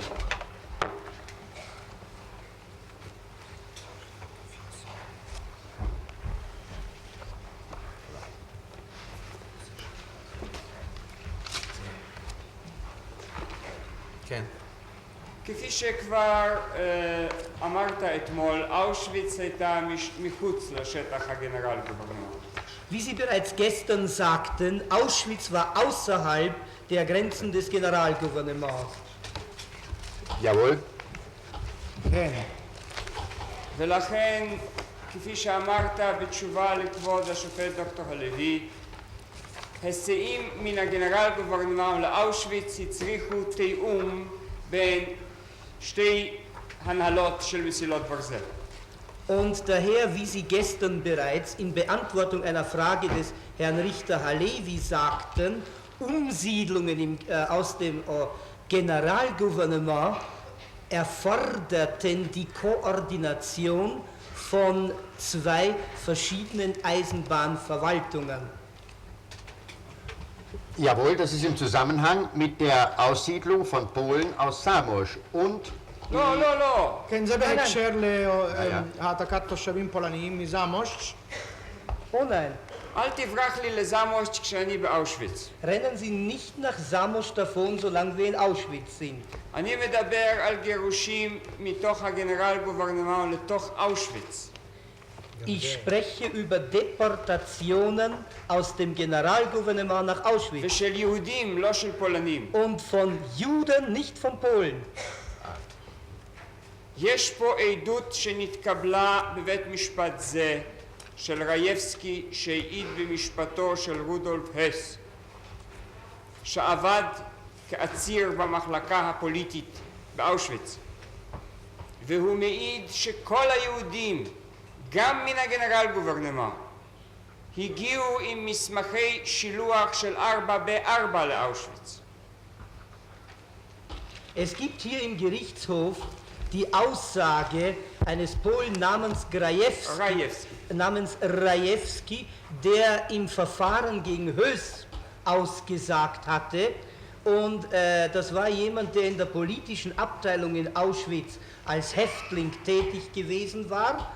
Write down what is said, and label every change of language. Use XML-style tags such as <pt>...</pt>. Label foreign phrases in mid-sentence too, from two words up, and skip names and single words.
<he>כן. כפי שכבר אמרת אתמול, אושוויץ הייתה מחוץ לשטח הגנרל גוברנמנט.</he> <de>Wie Sie bereits gestern sagten, Auschwitz war außerhalb der Grenzen des Generalgouvernements. Jawohl.</de> <he>כן. ולכן, כפי שאמרת בתשובה לכבוד השופט דוקטור הלוי, היסעים מן הגנרל גוברנמנט לאושוויץ הצריכו תיאום בין שתי הנהלות של מסילות ברזל.</he> <de>Und daher, wie Sie gestern bereits in Beantwortung einer Frage des Herrn Richter Halevi sagten, Umsiedlungen aus dem Generalgouvernement erforderten die Koordination von zwei verschiedenen Eisenbahnverwaltungen. Jawohl, das ist im Zusammenhang mit der Aussiedlung von Polen aus Zamość und</de> <he>לא, לא, לא. כן, זה בהקשר להעתקת תושבים פולניים מזמוש.</he> <de>Oh nein,</de> <he>אל תברח לי לזמוש כשאני באושוויץ.</he> <de>rennen Sie nicht nach Zamość davon, solange wir in Auschwitz sind.</de> <he>אני מדבר על גירושים מתוך הגנרל גוברנמנט לתוך אושוויץ.</he> <de>Ich spreche über Deportationen aus dem Generalgouvernement nach Auschwitz.</de> <he>ושל יהודים, לא של פולנים.</he> <de>Und von Juden, nicht von Polen.</de> <he>יש פה עדות שנתקבלה בבית משפט זה של רייבסקי שהעיד במשפטו של רודולף הס שעבד כעציר במחלקה הפוליטית באושוויץ והוא מעיד שכל היהודים גם מן הגנרל גוברנמנט הגיעו עם מסמכי שילוח של 4B4 לאושוויץ.</he> <de>Es gibt hier im Gerichtshof die Aussage eines Polen namens Rajewski, der im Verfahren gegen Höss ausgesagt hatte. Und das war jemand, der in der politischen Abteilung in Auschwitz als Häftling tätig gewesen war.</de>